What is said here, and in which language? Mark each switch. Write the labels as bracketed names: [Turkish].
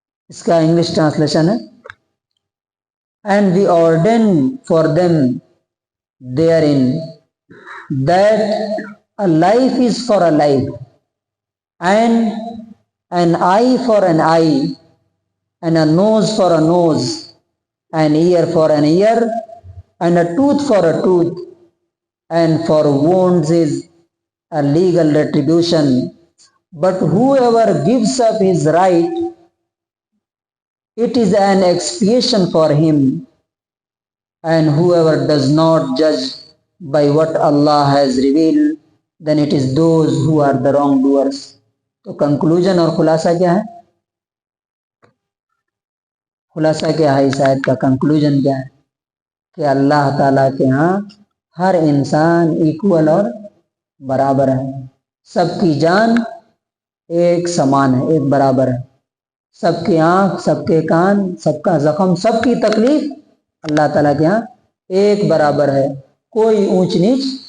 [Urdu] اس کا English translation ہے، [English] and we ordain for them therein that a life is for a life, and an eye for an eye, and a nose for a nose, an ear for an ear, and a tooth for a tooth, and for wounds is a legal retribution. But whoever gives up his right, it is an expiation for him, and whoever does not judge by what Allah has revealed, then it is those who are the wrongdoers. [Urdu] تو conclusion اور خلاصہ کیا ہے؟ خلاصہ کیا ہے اس آیت کا؟ کنکلوژن کیا ہے؟ کہ اللہ تعالیٰ کے ہاں ہر انسان ایکول اور برابر ہے، سب کی جان ایک سمان ہے، ایک برابر ہے، سب کی آنکھ، سب کے کان، سب کا زخم، سب کی تکلیف اللہ تعالیٰ کے ہاں ایک برابر ہے، کوئی اونچ نیچ